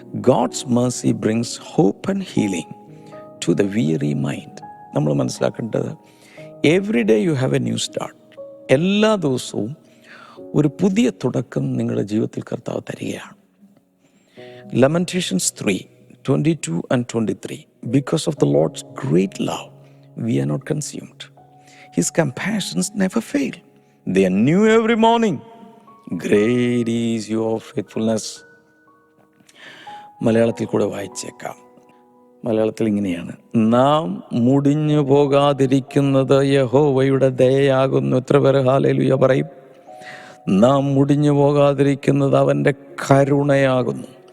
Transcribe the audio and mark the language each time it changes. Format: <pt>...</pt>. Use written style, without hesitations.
<en>God's mercy brings hope and healing to the weary mind.</en> <ml>നമ്മൾ മനസ്സിലാക്കേണ്ടത്,</ml> <en>Every day you have a new start.</en> <ml>എല്ലാ ദിവസവും ഒരു പുതിയ തുടക്കം നിങ്ങളുടെ ജീവിതത്തിൽ കർത്താവ് തരികയാണ്.</ml> <en>Lamentations 3:22 and 23. Because of the Lord's great love, we are not consumed. His compassions never fail. They are new every morning. Great is your faithfulness.</en> <ml>മലയാളത്തിൽ കൂടെ വായിച്ചേക്കാം. മലയാളത്തിൽ ഇങ്ങനെയാണ്, നാം മുടിഞ്ഞു പോകാതിരിക്കുന്നത് യഹോവയുടെ ദയയാകുന്നു. എത്ര പേര് ഹല്ലേലൂയ പറയും? നാം മുടിഞ്ഞു പോകാതിരിക്കുന്നത് അവൻ്റെ കരുണയാകുന്നു.</ml>